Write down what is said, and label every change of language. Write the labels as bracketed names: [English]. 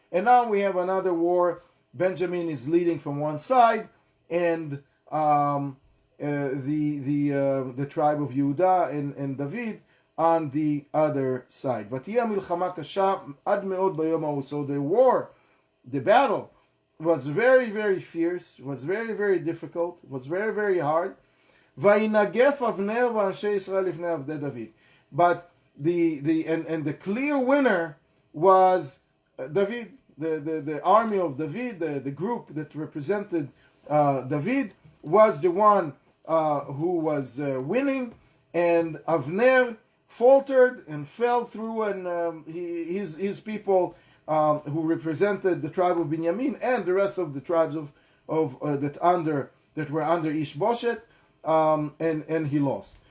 [English] And now we have another war. Benjamin is leading from one side, and the tribe of Yehuda and David on the other side. So the war, the battle, was very, very fierce, was very, very difficult, was very, very hard. [Hebrew] וינגף אבנר ואנשי ישראל לפני עבדי דוד. [English] But the clear winner was David, the army of David, the group that represented David was the one who was winning, and Avner faltered and fell through, and his people who represented the tribe of Benjamin and the rest of the tribes that were under Ishboshet, and he lost.